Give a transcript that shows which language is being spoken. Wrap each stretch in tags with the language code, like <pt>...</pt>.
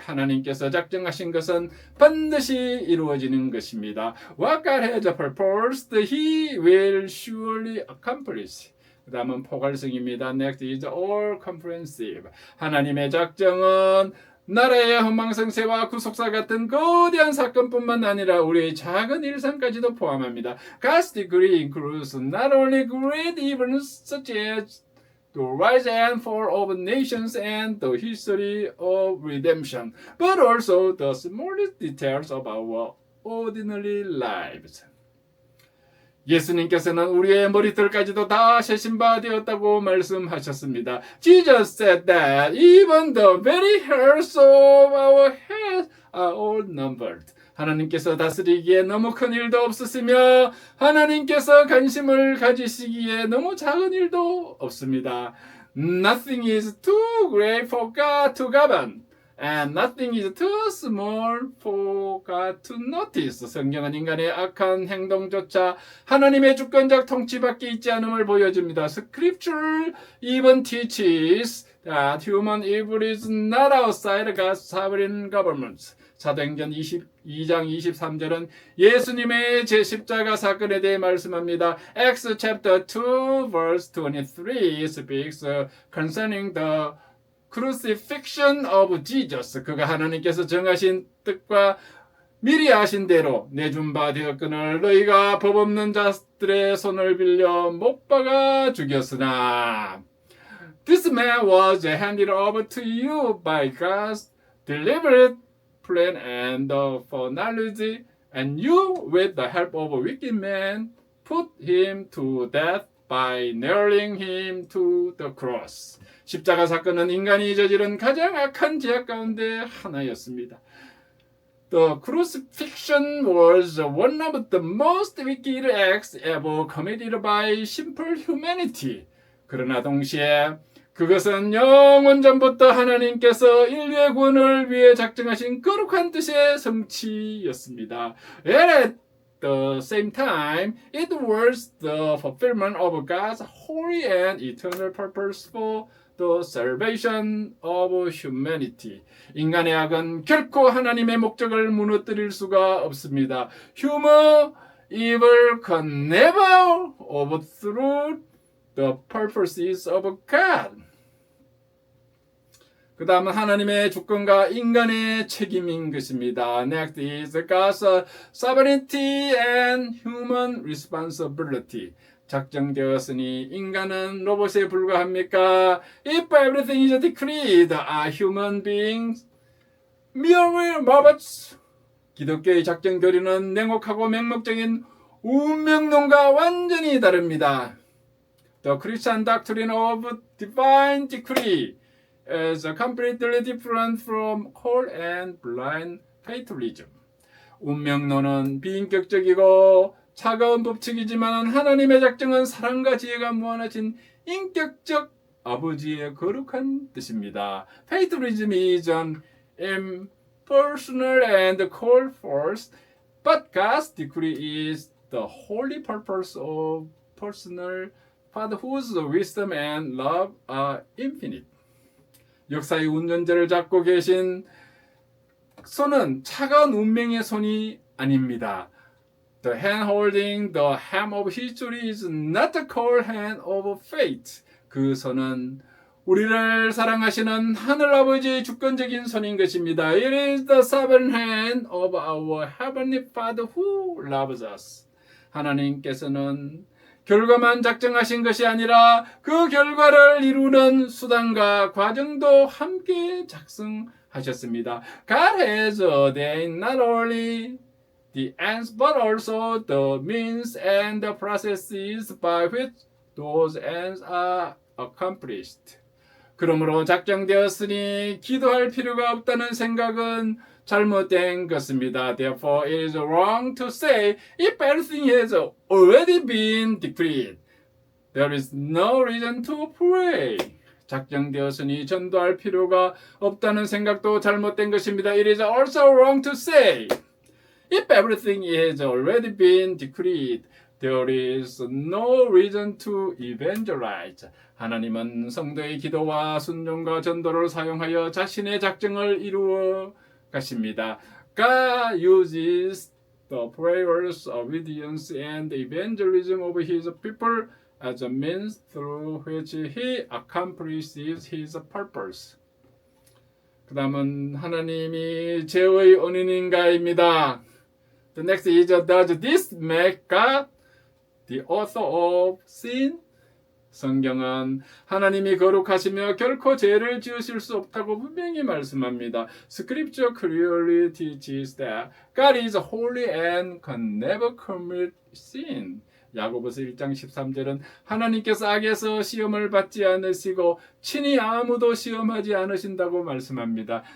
<ko>하나님께서 작정하신 것은 반드시 이루어지는 것입니다.</ko> <en>What God has purposed, He will surely accomplish.</en> <ko>그 다음은 포괄성입니다.</ko> <en>Next is all comprehensive.</en> <ko>하나님의 작정은 나라의 흥망성쇠와 구속사 같은 거대한 사건뿐만 아니라 우리의 작은 일상까지도 포함합니다.</ko> <en>God's decree includes not only great events such as the rise and fall of nations and the history of redemption, but also the smallest details of our ordinary lives.</en> <ko>예수님께서는 우리의 머리털까지도 다 세신 바 되었다고 말씀하셨습니다.</ko> <en>Jesus said that even the very hairs of our head are all numbered.</en> <ko>하나님께서 다스리기에 너무 큰 일도 없으시며 하나님께서 관심을 가지시기에 너무 작은 일도 없습니다.</ko> <en>Nothing is too great for God to govern. And nothing is too small for God to notice.</en> <ko>성경은 인간의 악한 행동조차 하나님의 주권적 통치 밖에 있지 않음을 보여줍니다.</ko> <en>Scripture even teaches that human evil is not outside God's sovereign government.</en> <ko>사도행전 22장 23절은 예수님의 제10자가 사건에 대해 말씀합니다.</ko> <en>Acts chapter 2 verse 23 speaks concerning the crucifixion of Jesus.</en> <ko>그가 하나님께서 정하신 뜻과 미리 아신 대로 내준 바 되었거늘 너희가 법 없는 자들의 손을 빌려 못 박아 죽였으나</ko> <en>This man was handed over to you by God's deliberate plan and foreknowledge, and you, with the help of a wicked man, put him to death by nailing him to the cross.</en> <ko>십자가 사건은 인간이 저지른 가장 악한 죄악 가운데 하나였습니다.</ko> <en>The crucifixion was one of the most wicked acts ever committed by simple humanity.</en> <ko>그러나 동시에 그것은 영원 전부터 하나님께서 인류의 구원을 위해 작정하신 거룩한 뜻의 성취였습니다.</ko> <en>at the same time, it was the fulfillment of God's holy and eternal purpose for the salvation of humanity.</en> <ko>인간의 악은 결코 하나님의 목적을 무너뜨릴 수가 없습니다.</ko> <en>Human evil can never overthrow the purposes of God.</en> <ko>그 다음은 하나님의 주권과 인간의 책임인 것입니다.</ko> <en>Next is God's sovereignty and human responsibility.</en> <ko>작정되었으니 인간은 로봇에 불과합니까?</ko> <en>If everything is decreed, are human beings mere robots?</en> <ko>기독교의 작정 교리는 냉혹하고 맹목적인 운명론과 완전히 다릅니다.</ko> <en>The Christian doctrine of divine decree is completely different from cold and blind fatalism.</en> <ko>운명론은 비인격적이고 차가운 법칙이지만 하나님의 작정은 사랑과 지혜가 무한하신 인격적 아버지의 거룩한 뜻입니다.</ko> <en>Fatalism is an impersonal and cold force, but God's decree is the holy purpose of personal Father whose wisdom and love are infinite.</en> <ko>역사의 운전대를 잡고 계신 손은 차가운 운명의 손이 아닙니다.</ko> <en>The hand holding the hem of history is not the cold hand of fate.</en> <ko>그 손은 우리를 사랑하시는 하늘아버지의 주권적인 손인 것입니다.</ko> <en>It is the sovereign hand of our heavenly Father who loves us.</en> <ko>하나님께서는 결과만 작정하신 것이 아니라 그 결과를 이루는 수단과 과정도 함께 작성하셨습니다.</ko> <en>God has ordained not only the ends but also the means and the processes by which those ends are accomplished.</en> <ko>그러므로 작정되었으니 기도할 필요가 없다는 생각은 잘못된 것입니다.</ko> <en>Therefore, it is wrong to say if everything has already been decreed, there is no reason to pray.</en> <ko>작정되었으니 전도할 필요가 없다는 생각도 잘못된 것입니다.</ko> <en>It is also wrong to say if everything has already been decreed, there is no reason to evangelize.</en> <ko>하나님은 성도의 기도와 순종과 전도를 사용하여 자신의 작정을 이루어 가십니다.</ko> <en>God uses the prayers, obedience, and evangelism of His people as a means through which He accomplishes His purpose.</en> <ko>그 다음은 하나님이 죄의 원인인가입니다.</ko> <en>The next is, does this make God the author of sin?</en> <ko>성경은 하나님이 거룩하시며 결코 죄를 지으실 수 없다고 분명히 말씀합니다.</ko> <en>Scripture clearly teaches that God is holy and can never commit sin.</en> <ko>야고보서 1장 13절은 하나님께서 악에서 시험을 받지 않으시고 친히 아무도 시험하지 않으신다고 말씀합니다.</ko>